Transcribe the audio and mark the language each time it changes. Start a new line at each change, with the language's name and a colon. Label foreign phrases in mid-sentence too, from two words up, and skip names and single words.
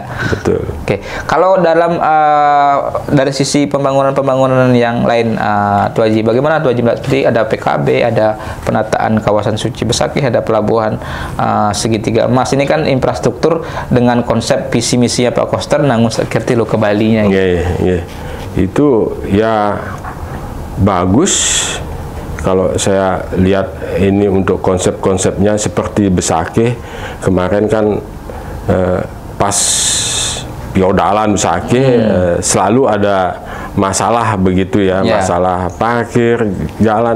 Indonesian: Betul. Oke, kalau dalam dari sisi pembangunan yang lain, Tuh Haji, bagaimana Tuh Haji melihat seperti ada PKB, ada penataan kawasan Suci Besakih, ada pelabuhan Segitiga Emas. Ini kan infrastruktur dengan konsep visi misinya Pak Koster nangun sekirti lo ke Bali-nya. Itu ya bagus. Kalau saya lihat ini untuk konsep-konsepnya seperti Besakih kemarin kan pas Piodalan Besakih selalu ada masalah begitu ya, masalah parkir jalan.